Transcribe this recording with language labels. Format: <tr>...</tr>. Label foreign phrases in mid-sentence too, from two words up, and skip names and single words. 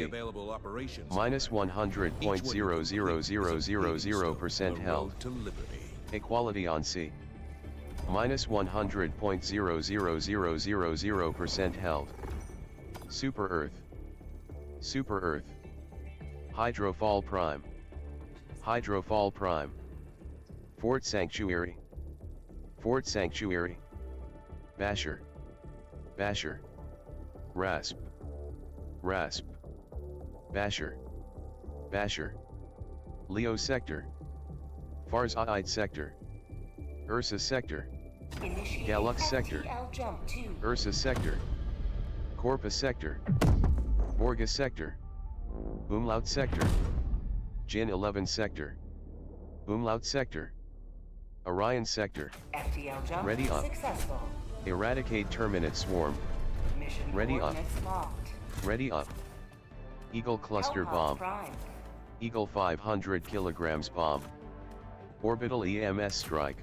<en>available operations. Minus 100.00000% held. To liberty. Equality on sea. Minus 100.00000% held. Super Earth. Super Earth. Hydrofall Prime. Hydrofall Prime. Fort Sanctuary. Fort Sanctuary. Basher. Basher. Rasp. Rasp. Basher. Basher. Leo Sector. Farza'id Sector. Ursa Sector. Galux Sector. Ursa Sector. Corpus Sector. Borga Sector. Umlaut Sector. Jin 11 Sector. Umlaut Sector. Orion Sector. FTL jump Ready up. successful. Eradicate Terminate Swarm. Mission Ready up. coordinates locked. Ready up. Eagle Cluster Hellpod Bomb. Prime. Eagle 500 kilograms bomb. Orbital EMS strike.</en>